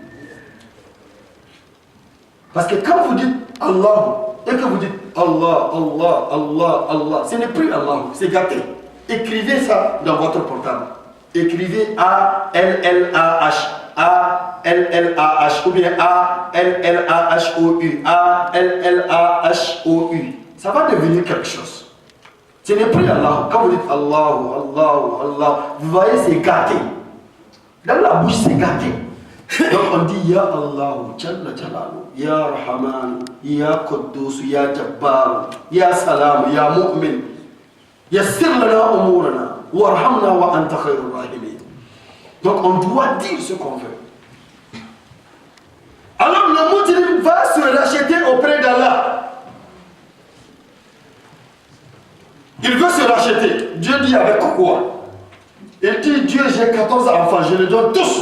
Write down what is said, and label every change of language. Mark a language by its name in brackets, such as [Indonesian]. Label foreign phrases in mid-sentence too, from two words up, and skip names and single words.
[French] Parce que quand vous dites Allah, et que vous dites Allah, Allah, Allah, Allah, ce n'est plus Allah, c'est gâté. Écrivez ça dans votre portable. Écrivez A-L-L-A-H, A-L-L-A-H, ou bien A-L-L-A-H-O-U, A-L-L-A-H-O-U. Ça va devenir quelque chose. Ce n'est plus Allah. Quand vous dites Allah, Allah, Allah, vous voyez, c'est gâté. Dans la bouche, c'est gâté. Donc on dit [Arabic] يا الله جل جلاله يا رحمن يا قدوس يا جبار يا سلام يا مؤمن يسر لنا أمورنا وارحمنا وأنت خير الراحمين. [French] Donc on doit dire ce qu'on veut. Alors le musulman va se racheter auprès d'Allah. Il veut se racheter. Dieu dit avec quoi? Il dit Dieu, j'ai 14 enfants, je les donne tous.